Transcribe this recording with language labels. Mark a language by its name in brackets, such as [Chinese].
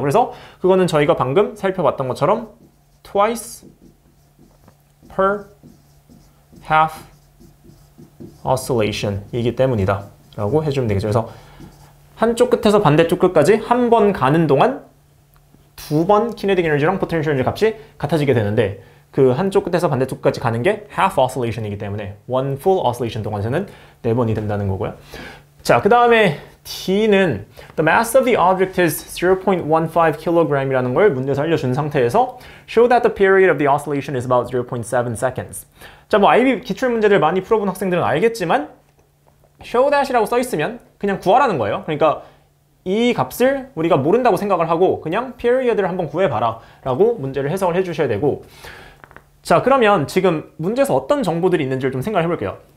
[Korean] 그래서 그거는 저희가 방금 살펴봤던 것처럼 [English] twice per half oscillation [Korean] 이기 때문이다 라고 해주면 되겠죠. 그래서 한쪽 끝에서 반대쪽 끝까지 한 번 가는 동안 2번 kinetic energy랑 potential energy 값이 같아지게 되는데 그 한쪽 끝에서 반대쪽 끝까지 가는 게 half oscillation이기 때문에 one full oscillation 동안에는 4번이 된다는 거고요. 자, 그 다음에 D는 [English] the mass of the object is 0.15 kg [Korean] 이라는 걸 문제에서 알려준 상태에서 [English] show that the period of the oscillation is about 0.7 seconds. [Korean] 자, 뭐 IB 기출 문제들 많이 풀어본 학생들은 알겠지만 show that이라고 써 있으면 그냥 구하라는 거예요. 그러니까 이 값을 우리가 모른다고 생각을 하고 그냥 period를 한번 구해봐라 라고 문제를 해석을 해주셔야 되고, 자, 그러면 지금 문제에서 어떤 정보들이 있는지를 좀 생각을 해볼게요.